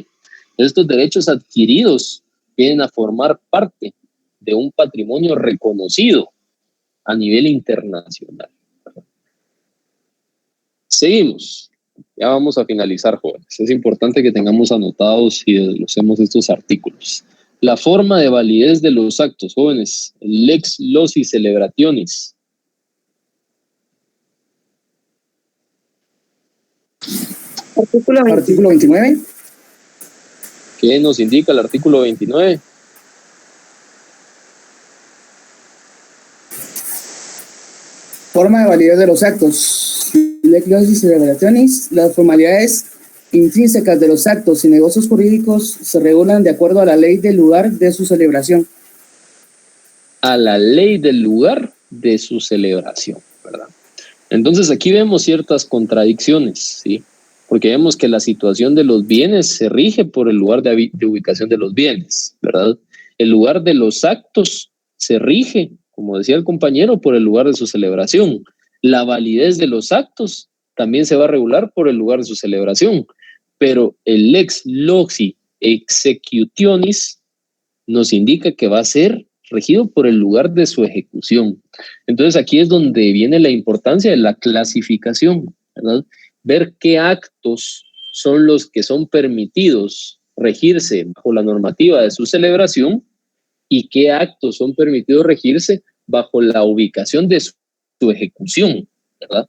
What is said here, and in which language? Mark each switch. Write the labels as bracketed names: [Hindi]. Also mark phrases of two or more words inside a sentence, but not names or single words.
[Spanish] Estos derechos adquiridos vienen a formar parte de un patrimonio reconocido a nivel internacional. Seguimos. Ya vamos a finalizar, jóvenes. Es importante que tengamos anotados y desglosemos estos artículos. La forma de validez de los actos, jóvenes. [Latin] Lex loci celebrationis. [Spanish] Artículo 29. ¿Qué nos indica el artículo 29? Forma de validez de los actos. [Latin] Lex loci celebrationis. [Spanish] Las formalidades intrínsecas de los actos y negocios jurídicos se regulan de acuerdo a la ley del lugar de su celebración. A la ley del lugar de su celebración, ¿verdad? Entonces aquí vemos ciertas contradicciones, ¿sí? Porque vemos que la situación de los bienes se rige por el lugar de ubicación de los bienes, ¿verdad? El lugar de los actos se rige, como decía el compañero, por el lugar de su celebración. La validez de los actos también se va a regular por el lugar de su celebración, pero el [Latin] lex loci executionis [Spanish] nos indica que va a ser regido por el lugar de su ejecución. Entonces aquí es donde viene la importancia de la clasificación, ¿verdad? Ver qué actos son los que son permitidos regirse bajo la normativa de su celebración y qué actos son permitidos regirse bajo la ubicación de su ejecución, ¿verdad?